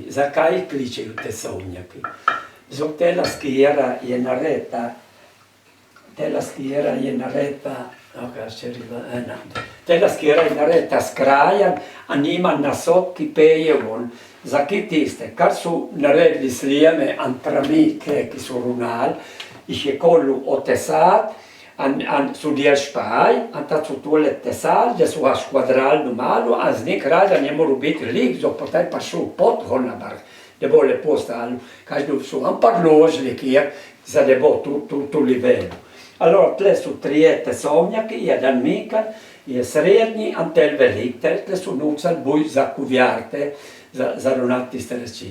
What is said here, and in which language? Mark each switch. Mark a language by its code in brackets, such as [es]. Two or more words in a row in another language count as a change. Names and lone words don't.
[sl] Zakaj jih kličeju tesovnjaki? Zbog tela skjera je nareta, tela skjera je nareta skrajan, a nima nasot, ki peje von. Za ki tiste, kar su naredili slijeme antramike, ki su runali, jih je kolju otesat, an su del špaj, an tad su tole tesali, da su ga škvadrali malo, a z nek radan je moral biti lik, zbog potaj pa šel pot hor na vrh, da bo lepo stalo. Kažu su vam parložili kjer, za da bo tu livelo. Allora, tle su trije tesovnjaki, jedan mikan, je srednji, an tel velik, tle su nucal buj za kuvjarte, za runati tiste reči.